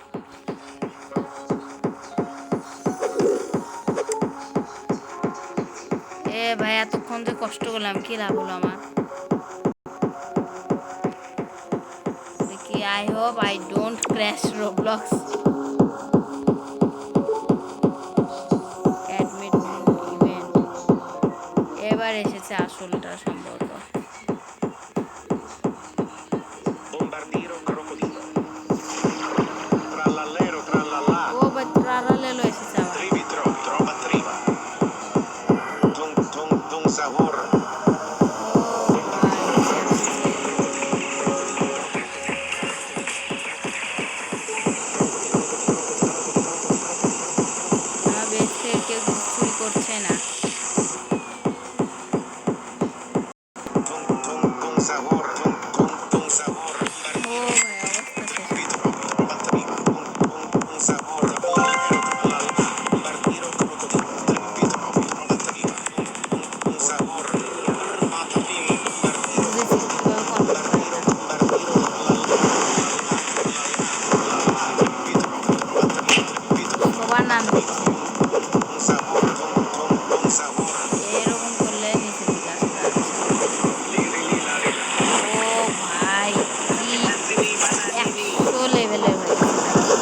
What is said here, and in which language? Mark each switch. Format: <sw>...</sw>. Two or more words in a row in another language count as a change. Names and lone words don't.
<bn>এ ভাই এতক্ষণ যে কষ্ট করলাম কি লাভ হলো আমার? দেখি,</bn> <en>I hope I don't crash Roblox. admit event,</en> <bn>এবার এসেছে আসলটা সম্ভবত। Bombardiro crocodilo. Trallallero trallallà. ও ভাই ট্রারালেলো এসেছে আবার। Trivi trova triva. Tung tung tung sahur. ও ভাই আসছে। আমার বেস থেকে কেউ কিছু চুরি করছে না। Tung tung tung sahur. Tung tung tung sahur. ও ভাই অবস্থা শেষ। Trivi trova triva. Tung tung tung sahur. Trallallero trallallà. Bombardiro crocodilo. Trivi trova triva. Tung tung tung sahur. Armata bim. Bombardiro. বুঝেছি কিভাবে কন্ট্রোল করে এটা। সবার নাম দিচ্ছে, এরকম করলে নিচে দিকে আসতে হবে সবাই। ও ভাই কি 100 লেভেলের হয়ে গেছে ভাই।</bn>